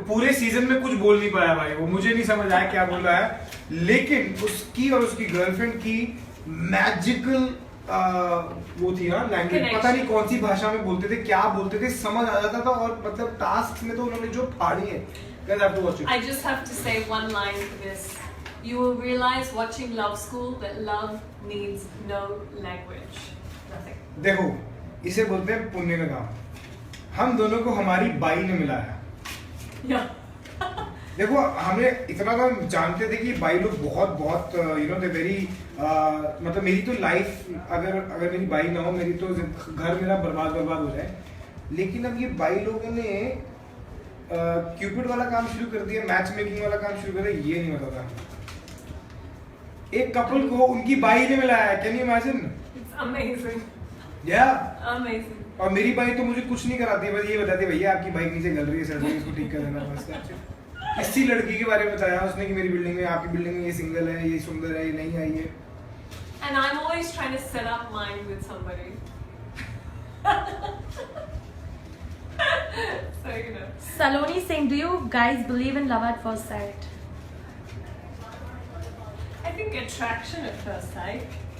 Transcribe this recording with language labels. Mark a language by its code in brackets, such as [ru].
[hi] पूरे सीजन में कुछ बोल नहीं पाया भाई, वो मुझे नहीं समझ आया क्या बोल रहा है, लेकिन उसकी और उसकी गर्लफ्रेंड की मैजिकल वो थी ना लैंग्वेज, पता नहीं कौन सी भाषा में बोलते थे, क्या बोलते थे, समझ आ जाता था। और मतलब टास्क में तो उन्होंने जो फाड़ी है, [en] guys have to watch it. I just have to say one line for this. You will realize watching Love School that love needs no language. Nothing. [hi] देखो, इसे बोलते हैं पुण्य का काम। हम दोनों को हमारी बाई ने मिलाया। [en] Yeah. [hi] देखो, हमें इतना तो हम जानते थे कि बाई लोग बहुत [en] you know they very, [hi] मतलब मेरी तो लाइफ अगर मेरी बाई ना हो, मेरी तो घर मेरा बर्बाद हो जाए। लेकिन अब ये बाई लोगों ने क्यूपिड वाला काम शुरू कर दिया, मैच मेकिंग वाला काम शुरू कर दिया, ये नहीं पता था। एक कपल को उनकी बाई ने मिलाया, [en] Can you imagine? It's amazing. या Amazing. [hi] और मेरी बाई तो मुझे कुछ नहीं कराती, बस ये बताती है भैया आपकी बाइक नीचे गल रही है सर, इसको ठीक कर देना बस। इसी लड़की के बारे में बताया उसने कि मेरी बिल्डिंग में, आपकी बिल्डिंग में ये सिंगल है, ये सुंदर है, ये नहीं आई है। [en] And I'm always trying to set up mine with somebody. So you know. Saloni saying, do you guys believe in love at first sight? I think attraction at first sight.